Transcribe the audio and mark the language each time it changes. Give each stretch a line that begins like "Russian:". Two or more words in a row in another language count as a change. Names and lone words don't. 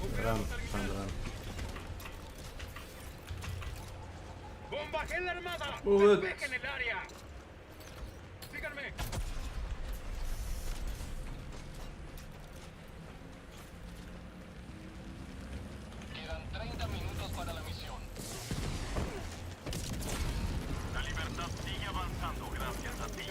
English: Run, run, run.
Spanish: ¡Bombardeé la armada!
English: Move it.
Spanish: ¡Despejen el área! ¡Síganme! Quedan 30 minutos para la misión. La libertad sigue avanzando gracias a ti.